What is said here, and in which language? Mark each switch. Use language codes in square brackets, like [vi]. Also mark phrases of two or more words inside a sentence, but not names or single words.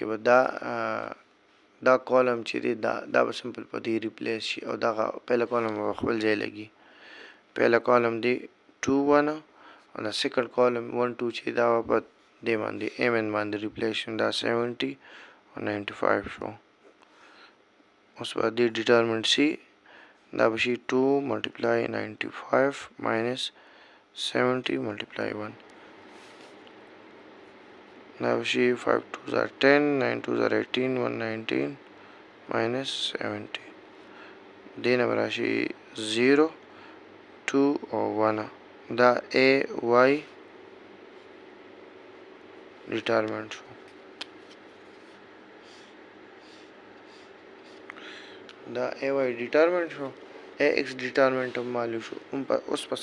[ps] به دا کالم چې دی دا به سمپل په دې ریپلیس شي او دغه پهله کالم به خپل ځای لګي پهله کالم دی 2 1 او دا سیکنډ کالم 1 2 چې دا به په دې باندې MN باندې ریپلیس شي دا 70 او 95 شو اوس به دې ډیټرمنټ شي دا به شي 2 [en] multiply 95 minus 70 multiply 1 [ps] دا به شي 5 [en] 2s are 10 9 2s are 18 119 minus 70 [ps] دې نه به راشي 0 2 او 1 دا AY ډیټرمنټ شو دا AY ډیټرمنټ شو AX ډیټرمنټ هم معلوم شو اوس په